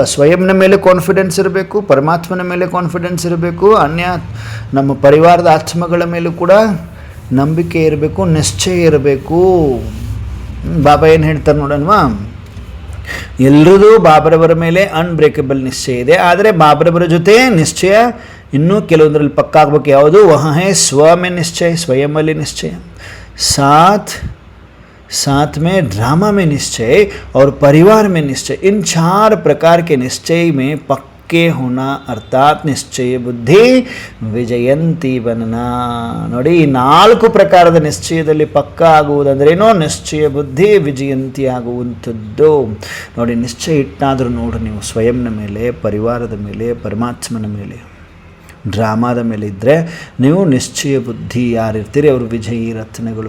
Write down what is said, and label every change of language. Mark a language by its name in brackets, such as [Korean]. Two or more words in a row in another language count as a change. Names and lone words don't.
[Kannada] ಸ್ವಯಂನ ಮೇಲೆ ಕಾನ್ಫಿಡೆನ್ಸ್ ಇರಬೇಕು, ಪರಮಾತ್ಮನ ಮೇಲೆ ಕಾನ್ಫಿಡೆನ್ಸ್ ಇರಬೇಕು, ನಮ್ಮ ಪರಿವಾರದ ಆತ್ಮಗಳ ಮೇಲೂ ಕೂಡ ನಂಬಿಕೆ ಇರಬೇಕು, ನಿಶ್ಚಯ ಇರಬೇಕು. ಬಾಬಾ ಏನು ಹೇಳ್ತಾರೆ ನೋಡೋಣವಾ? ಎಲ್ಲರದು ಬಾಬರವರ ಮೇಲೆ ಅನ್ಬ್ರೇಕಬಲ್ ನಿಶ್ಚಯ ಇದೆ, ಆದರೆ ಬಾಬರವರ ಜೊತೆ ನಿಶ್ಚಯ ಇನ್ನೂ ಕೆಲವೊಂದರಲ್ಲಿ ಪಕ್ಕಾ ಆಗಬೇಕು. ಯಾವುದು? [Hindi] वहे स्व में निश्चय, [Kannada] ಸ್ವಯಂನಲ್ಲಿ ನಿಶ್ಚಯ. [Hindi] साथ में ड्रामा में निश्चय और परिवार में निश्चय. इन 4 प्रकार के निश्चय में पक्के होना अर्थात निश्चय बुद्धि ವಿಜಯಂತಿ बनना. [Kannada] ನೋಡಿ, ಈ 4 ಪ್ರಕಾರದ ನಿಶ್ಚಯದಲ್ಲಿ ಪಕ್ಕ ಆಗುವುದಂದ್ರೇನೋ ನಿಶ್ಚಯ ಬುದ್ಧಿ ವಿಜಯಂತಿ ಆಗುವಂಥದ್ದು. ನೋಡಿ, ನಿಶ್ಚಯ ಇಟ್ಟಾದರೂ ನೋಡ್ರಿ ನೀವು, ಸ್ವಯಂನ ಮೇಲೆ, ಪರಿವಾರದ ಮೇಲೆ, ಪರಮಾತ್ಮನ ಮೇಲೆ, ಡ್ರಾಮಾದ ಮೇಲೆ ಇದ್ದರೆ ನೀವು ನಿಶ್ಚಯ ಬುದ್ಧಿ ಯಾರಿರ್ತೀರಿ ಅವರು ವಿಜಯಿ ರತ್ನಗಳು.